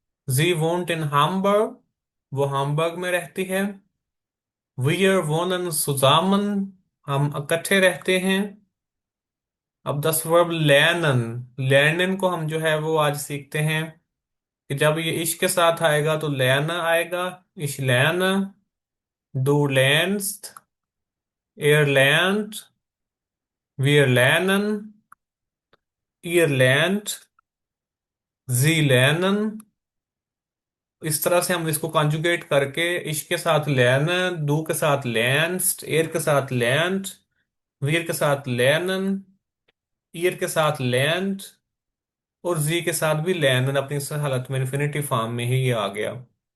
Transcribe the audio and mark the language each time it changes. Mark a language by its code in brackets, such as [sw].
[de] Sie wohnt in Hamburg, [hi] वो हामबर्ग में रहती है। [de] Wir wohnen zusammen, [hi] हम इकट्ठे रहते हैं। अब 10 वर्ब lernen, lernen को हम जो है वो आज सीखते हैं कि जब ये इश के साथ आएगा तो lernen आएगा। [de] Ich lerne, du lernst, er lernt, wir lernen, ihr lernt, sie lernen। [hi] इस तरह से हम इसको कॉन्जुगेट करके इश के साथ लर्न, डू के साथ लर्न्स्ट, एयर के साथ लर्नड, वीर के साथ लर्नन, ईयर के साथ लर्नड, और जी के साथ भी लर्नन अपनी इस हालत में इन्फिनिटिव फॉर्म में ही ये आ गया।